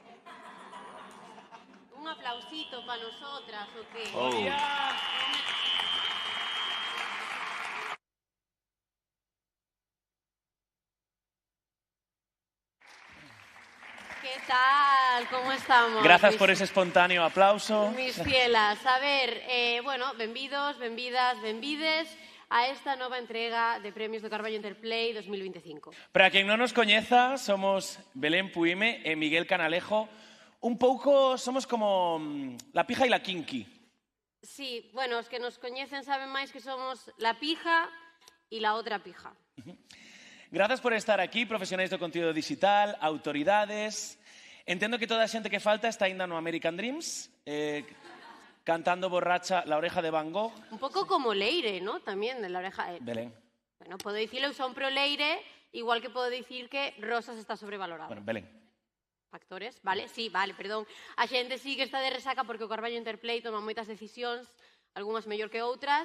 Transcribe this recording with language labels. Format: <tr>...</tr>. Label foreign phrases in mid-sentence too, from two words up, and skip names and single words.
<es>un aplausito para nosotras, ¿o qué? Oh. ¿Qué tal? ¿Cómo estamos?</es> <gl>Grazas por ese espontáneo aplauso.</gl> <es>Mis fielas.</es> <gl>A ver, bueno, benvidos, benvidas, benvides a esta nova entrega de premios do Carballo Interplay 2025. Para quen non nos coñeza, somos Belén Puime e Miguel Canalejo. Un pouco somos como</gl> <es>la pija</es> <gl>e la kinky. Sí, bueno, os que nos coñecen saben máis que somos</gl> <es>la pija</es> <gl>e la outra pija. Grazas por estar aquí, profesionais do contido digital, autoridades. Entendo que toda a xente que falta está ainda no American Dreams, cantando borracha La oreja de Van Gogh. Un pouco como Leire, ¿no? Tamén, de la oreja... Belén. Bueno, podo dicirlo, eu son pro Leire, igual que podo dicir que Rosas está sobrevalorado. Bueno, Belén. Factores, vale? Sí, vale, perdón. A xente sí que está de resaca porque o Carballo Interplay toma moitas decisións, algunhas mellor que outras.</gl>